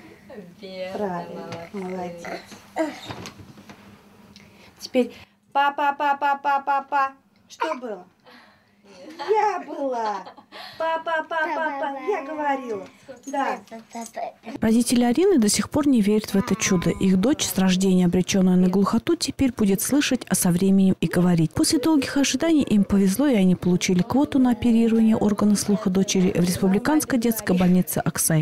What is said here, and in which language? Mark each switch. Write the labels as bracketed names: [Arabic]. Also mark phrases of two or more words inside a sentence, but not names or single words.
[Russian] Правильно, молодец. Теперь па-па-па-па-па-па-па. Что было? Я была. Па-па-па-па-па. Я говорила. Да. Родители Арины до сих пор не верят в это чудо. Их дочь, с рождения обреченная на глухоту, теперь будет слышать, а со временем и говорить. После долгих ожиданий им повезло, и они получили квоту на оперирование органа слуха дочери в Республиканской детской больнице Аксай.